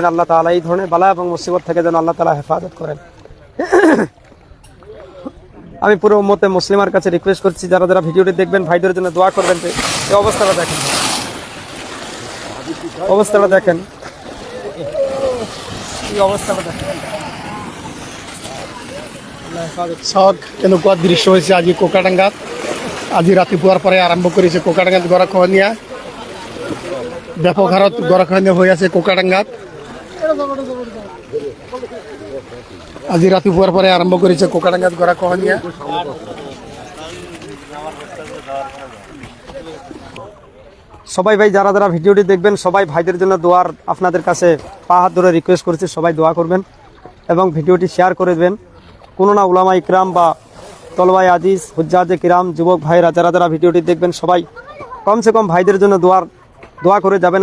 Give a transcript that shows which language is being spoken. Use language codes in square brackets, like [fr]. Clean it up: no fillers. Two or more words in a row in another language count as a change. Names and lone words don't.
[bn] আল্লাহ তাআলা এই ধরনের বালা এবং মুসিবত থেকে যেন আল্লাহ তাআলা হেফাজত করেন। আমি পুরো উম্মতে মুসলিমার কাছে রিকোয়েস্ট করছি, যারা যারা ভিডিওটি দেখবেন ভাইদের জন্য দোয়া করবেন। যে এই অবস্থাটা দেখেন, অবস্থাটা দেখেন, এই অবস্থাটা দেখেন। [as] চাওক কেনেকুৱা দৃশ্য হৈছে আজি কোকাডাঙ্গাত। আজি ৰাতিপুৱাৰ পৰাই আৰম্ভ কৰিছে কোকাডাঙ্গাত গৰাখহনীয়া। ব্যাপক হাৰত গৰাখহনীয়া হৈ আছে কোকাডাঙ্গাত। আজি ৰাতিপুৱাৰ পৰাই আৰম্ভ কৰিছে কোকাডাঙ্গাত গৰাখহনীয়া। [bn] সবাই ভাই যারা যারা ভিডিওটি দেখবেন সবাই ভাইদের জন্য দোয়ার আপনাদের কাছে পা হাত ধরে রিকোয়েস্ট করছি, সবাই দোয়া করবেন এবং ভিডিওটি শেয়ার করে দেবেন। কোনো না উলামা ইকরাম বা তলবায়ে আজিজ, হুজ্জাজে কিরাম, যুবক ভাইরা যারা যারা ভিডিওটি দেখবেন সবাই [ur] کم سے کم [bn] ভাইদের জন্য দোয়া করে যাবেন।